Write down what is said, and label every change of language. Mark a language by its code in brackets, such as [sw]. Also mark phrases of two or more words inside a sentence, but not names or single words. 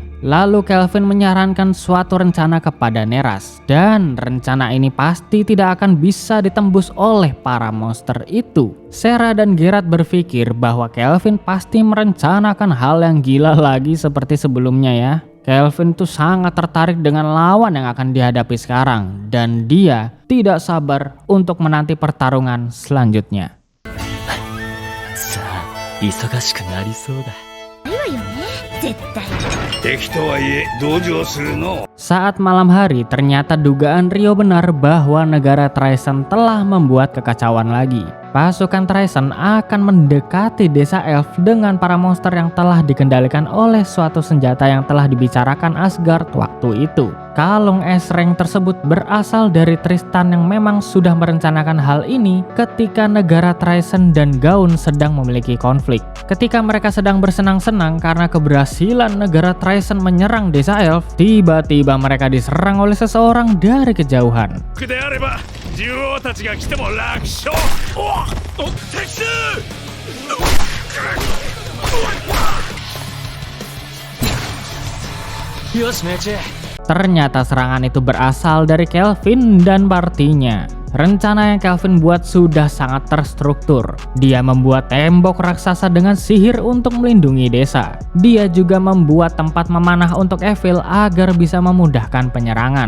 [id] Lalu Kelvin menyarankan suatu rencana kepada Neras, dan rencana ini pasti tidak akan bisa ditembus oleh para monster itu. Sera dan Geralt berpikir bahwa Kelvin pasti merencanakan hal yang gila lagi seperti sebelumnya ya. Kelvin tuh sangat tertarik dengan lawan yang akan dihadapi sekarang, dan dia tidak sabar untuk menanti pertarungan selanjutnya. [ja] さあ、忙しくなりそうだ。いわよね、絶対。敵とはいえ同情するの。 [id] Saat malam hari, ternyata dugaan Rio benar bahwa negara Traisen telah membuat kekacauan lagi. Pasukan Traisen akan mendekati desa elf dengan para monster yang telah dikendalikan oleh suatu senjata yang telah dibicarakan Asgard waktu itu. Kalung Esreng tersebut berasal dari Tristan yang memang sudah merencanakan hal ini ketika negara Traisen dan Gaun sedang memiliki konflik. Ketika mereka sedang bersenang-senang karena keberhasilan negara Traisen menyerang desa elf, tiba-tiba mereka diserang oleh seseorang dari kejauhan. [ja] であれば獣王たちが来ても楽勝。敵襲。よし、命中。 [id] Ternyata serangan itu berasal dari Kelvin dan partinya. Rencana yang Kelvin buat sudah sangat terstruktur. Dia membuat tembok raksasa dengan sihir untuk melindungi desa. Dia juga membuat tempat memanah untuk Evil agar bisa memudahkan penyerangan.